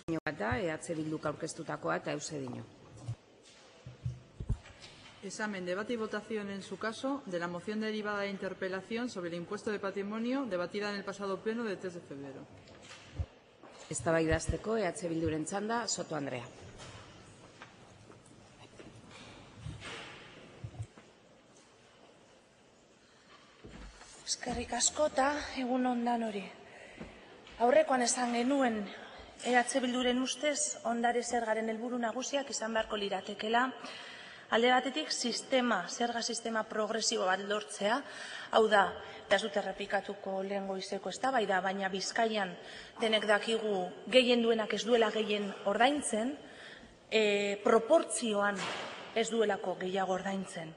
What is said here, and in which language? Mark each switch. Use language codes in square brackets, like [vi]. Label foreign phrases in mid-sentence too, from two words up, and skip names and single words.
[eu] bat da, EH Bilduk aurkeztutakoa eta Eusebio. [es] Examen, debate y votación en su caso de la moción derivada de interpelación sobre el impuesto de patrimonio debatida en el pasado pleno del 3 de febrero. [eu] Eztabaidazteko EH Bilduren txanda, Soto Andrea. Eskerrik asko eta egun ondan hori. Aurrekoan esan genuen EH Bilduren ustez ondare zergaren helburu nagusiak izan beharko liratekela alde batetik zerga sistema progresibo bat lortzea, hau da, eta ez dut errepikatuko lehen goizeko eztabaida, baina Bizkaian denek dakigu gehien duenak ez duela gehien ordaintzen, proportzioan ez duelako gehiago ordaintzen.